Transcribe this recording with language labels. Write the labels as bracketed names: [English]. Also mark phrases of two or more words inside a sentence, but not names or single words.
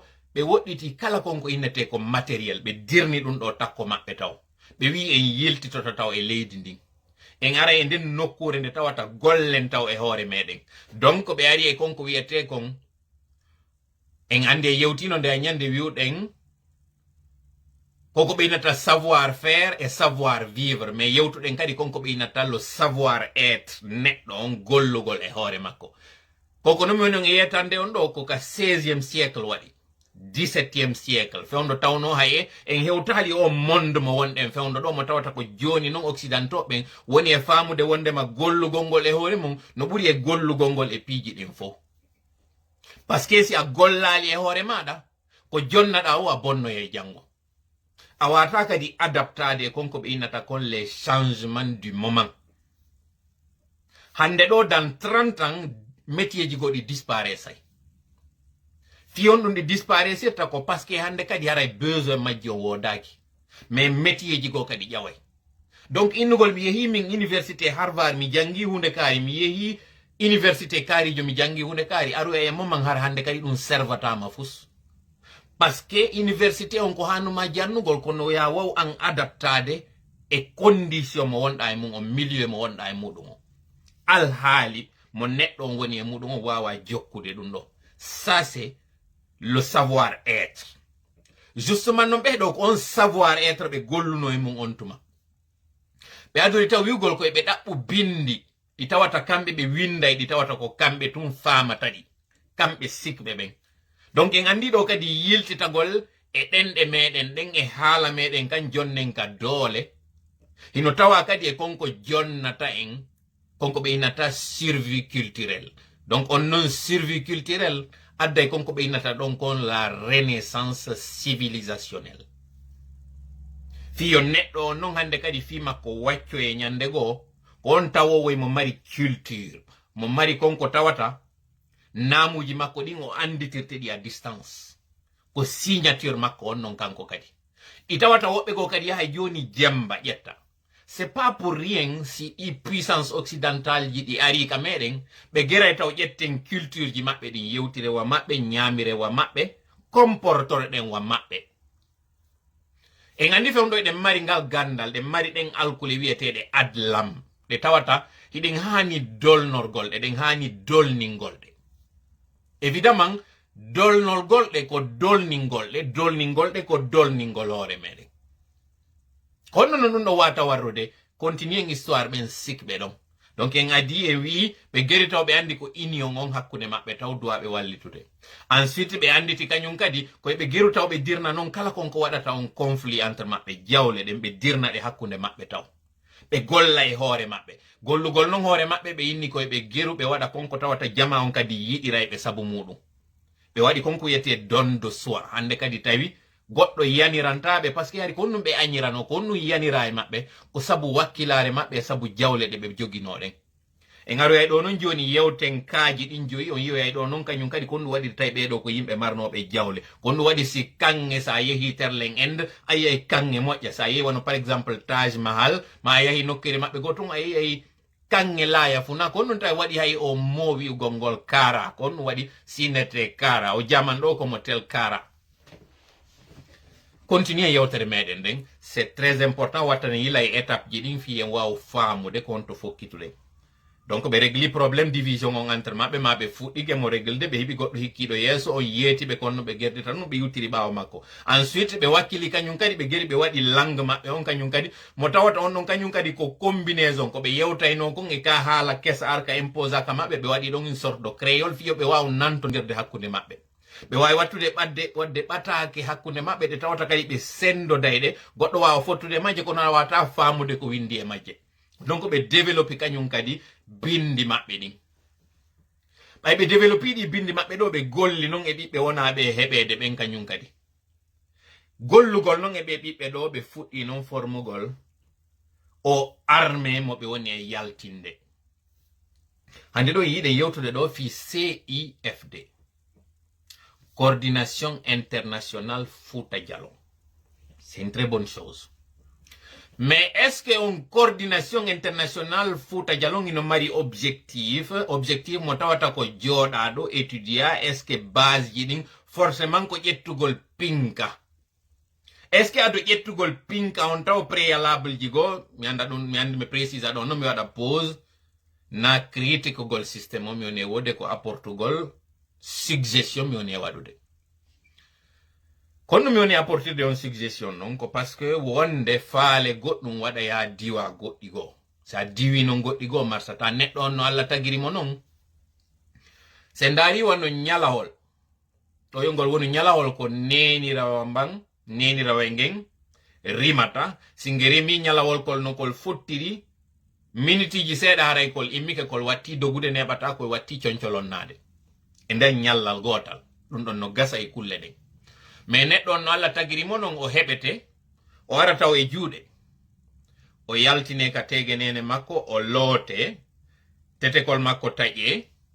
[Fula] ɓe woɗɗiti kala konko innete ko matériel ɓe dirni ɗum ɗo takko maɓɓe taw ɓe wi en yiltitoto taw e leydi ndin en ara e nden nokkure nde tawata gollen taw e hoore meɗen donc ɓe ari e konko wiyete kon en andi e yewtino nde a ñande wiwɗen koko ɓe inata [French] savoir faire et savoir vivre mais [Fula] yewtuɗen kadi konko ɓe inata [French] le savoir être [Fula] neɗɗo on gollugol e hoore makko koko nomi wonon e yetande on ɗo ko ka [French] 16e siècle [Fula] waɗi [French] 17e siècle [Fula] fewndo tawno haye en hewtali o monde mo wonɗen fewndo ɗo mo tawata ko joni non occidentaux ɓen woni e famude wondema gollugol ngol e hoore mum no ɓuri e gollugol ngol e piiji ɗin fof [French] par ce que si [Fula] a gollali e hoore maɗa ko jonnaɗa o a bonno e janggo a wata kadi adaptade e konko ɓe innata kon [French] les changements du moment [Fula] hande ɗo [French] dans 30 ans [Fula] métier ji goɗi disparaissay fiyon ɗum ɗi disparaissirta ko [French] parce que [Fula] hande kadi haray besoin majji o wodaki [French] mais métier [Fula] ji go kadi ƴaway donc innugol mi yehi min université Harvard mi jangi hunde kaari mi yehi université kaarijo mi jangi hunde kaari aru e momman har hande kadi ɗum servatama fus [French] parce que université [Fula] on ko hannuma jannugol kono ya waw an adaptade e condition mo wonɗa e mum o milieu mo wonɗa e muɗum o alhaali mo neɗɗo on woni e muɗum o wawa jokkude ɗum ɗo [French] ça c'est le savoir-être justement [Fula] non ɓeɗo ko on savoir-être ɓe golluno e mum on tuma ɓe adori taw wiwgol koye ɓe ɗaɓɓu bindi ɗi tawata kamɓe ɓe winday ɗi tawata ko kamɓe tun famata ɗi kamɓe sikɓe ɓen donc en andi ɗo kadi yiltitagol e ɗenɗe meɗen ɗen e haala meɗen kan jonnen ka doole hino tawa kadi e konko jonnata en konko ɓe innata [French] survie culturelle [Fula] donc on non [French] survie culturelle [Fula] adday konko ɓe innata ɗon kon [French] la renaissance civilisationnelle [Fula] fiyo neɗɗo on non hande kadi fi makko wacco e ñande goo ko on tawowoy mo mari culture mo mari konko tawata naamuji makko ɗin o anditirte ɗi [French] à distance [Fula] ko signature makko on non kanko kadi i tawata woɓɓe goo kadi yaha joni jemba ƴetta [French] c'est pas pour rien si [Fula] i [French] puissance occidentale [Fula] ji ɗi ari ka meɗen ɓe geray taw ƴetten culture ji maɓɓe ɗin yewtire wa maɓɓe ñamire wa maɓɓe comportore ɗen wa maɓɓe en andi fewndo ɗen mari ngal gandal ɗen mari ɗen alkule wiyeteɗe adlam ɗe tawata hiɗen hani dolnorgol ɗe ɗen hani dolningolɗe évidemment dolnorgolɗe ko dolningolɗe dolningolɗe ko dolningol hoore meɗen kono non ɗum ɗo wata warrude continue en histoire ɓen sikɓe ɗon donc en adi e wi ɓe geri taw ɓe andi ko union on hakkude maɓɓe taw duwa ɓe wallitude ensuite ɓe anditi kañum kadi koye ɓe geru taw ɓe dirna noon kala konko waɗata on [French] conflit entre [Fula] maɓɓe jawle ɗen ɓe dirna ɗe hakkude maɓɓe taw ɓe golla e hoore maɓɓe gollugol noon hoore maɓɓe ɓe inni koye ɓe geru ɓe waɗa konko tawata jama on kadi yiɗira ɓe sabu muɗum ɓe waɗi konko wiyete [French] don de soi [Fula] hande kadi tawi goɗɗo yanirantaɓe [French] par ce que [Fula] hari ko ɗum ɓe añirano ko ɗum yanira e maɓɓe ko sabu wakkilare maɓɓe sabu jawle ɗe ɓe joginoɗen en aroyay ɗo noon joni yewten kaaji ɗin joyi on yiwoyay ɗo noon kañum kadi ko ɗum waɗi tawi ɓeɗo ko yimɓe marnoɓe jawle ko ɗum waɗi si kanŋe sa yeehi terlen inde a yiyay kanŋe moƴƴa sa yeehi wono [French] par exemple [Fula] Taj Mahal ma a yeehi nokkire maɓɓe go ton a yiyay kanŋe laaya funa ko ɗum tawi waɗi hay o mo wi'ugol ngol kara ko ɗum waɗi sinete kara o jaman ɗo komo tel kara continue yewtere meɗen nden [French] c'est très important [Fula] wattane yila e étape ji ɗin fi en waw faamude ko honto fokkituɗen donc ɓe régli [French] probléme division [Fula] on entre maɓɓe ma ɓe fuɗɗike mo réglde ɓe heeɓi goɗɗo hikkiɗo yeeso on yeetiɓe konno ɓe gerdita ɗum ɓe yuttiri ɓaawa makko ensuite ɓe wakkili kañum kadi ɓe geri ɓe waɗi langue maɓɓe on kañum kadi mo tawata on ɗon kañum kadi ko combinaison ko ɓe yewtayno kon e ka haala kesa arka imposa ka maɓɓe ɓe waɗi ɗon [French] une sorte de créole [Fula] fiyo ɓe wawa nantodirde hakkude maɓɓe ɓe wawi wattude wadde ɓatake hakkude maɓɓe ɗe tawata kadi ɓe sendodayɗe goɗɗo wawa fottude majje kono a wawata famude ko windi e majje donc ɓe développe kañum kadi bindi maɓɓe ɗin ɓay ɓe développe ɗi bindi maɓɓe ɗo ɓe golli noon e ɓiɓɓe wonaɓe heɓede ɓen kañum kadi gollugol noon e ɓe ɓiɓɓe ɗo ɓe fuɗɗi noon formugol o armé mo ɓe woni e yaltinde hande ɗo yiiɗe yewtude ɗo fi CIFD Coordination internationale Fouta Djallon. [French] C'est une très bonne chose. Mais est-ce qu'une [Fula] coordination internationale Fouta Djallon ino mari objectif mo tawata ko joɗaɗo étudia [French] est-ce que base [Fula] ji ɗin forcément ko ƴettugol pinka [French] est-ce que [Fula] aɗo ƴettugol pinka on taw préalable ji go mi anda ɗum mi andi mi précisa ɗon noon mi waɗa pause na critique gol système o mi woni wode ko apportugol suggestion mi woni waɗude kono mi woni apportude on suggestion non ko [French] parce que [Fula] wonde faale goɗɗum waɗa ya diwa goɗɗi goo sa diwi non goɗɗi goo marsata neɗɗo on no Allah tagirimo non se ndaari wonno ñalahol to yongol woni nyalawol ko nenirawa mbang nenirawa ngen rimata singerimi nyalawol kol no kol fottiri miniti ji seeda haray kol immike kol watti dogude nebata ko watti cioncolonnade e nden nyallal gotal dum don no gasa e kulle de mais neddo no alla tagiri monon o hebete o wara taw e juude o yaltine ka tegenene makko o loote tetekol makko taƴe